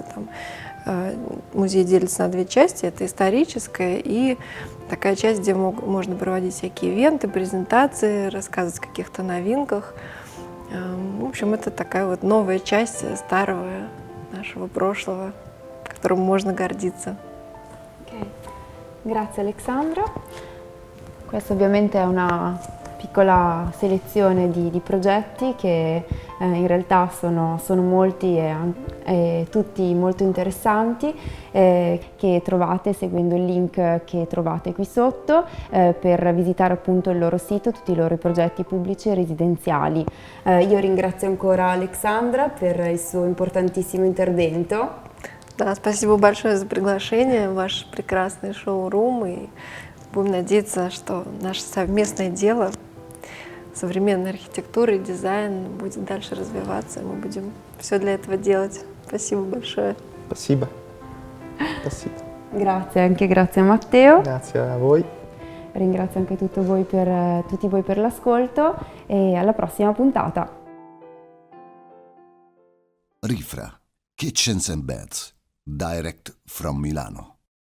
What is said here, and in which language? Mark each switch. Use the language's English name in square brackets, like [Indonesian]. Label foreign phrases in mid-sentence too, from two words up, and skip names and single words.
[Russian] Там музей делится на две части. Это историческая и такая часть, где можно проводить всякие ивенты, презентации, рассказывать о каких-то новинках. В общем, это такая вот новая часть старого нашего прошлого, которым можно гордиться. [Italian] Grazie Alexandra. Questa ovviamente è una piccola selezione di progetti che in realtà sono molti e tutti molto interessanti, che trovate seguendo il link che trovate qui sotto per visitare appunto il loro sito, tutti i loro progetti pubblici e residenziali. Io ringrazio ancora Alexandra per il suo importantissimo intervento. [Russian] Да, спасибо большое за приглашение в ваш прекрасный шоу-рум, и будем надеяться, что наше совместное дело, современная архитектура и дизайн будет дальше развиваться, и мы будем все для этого делать. Спасибо большое. Спасибо. Спасибо. [Italian] Grazie, anche grazie a Matteo. Grazie a voi. Ringrazio anche tutti voi per l'ascolto e alla prossima puntata. Rifra, [English] Kitchens and Beds, direct from Milano.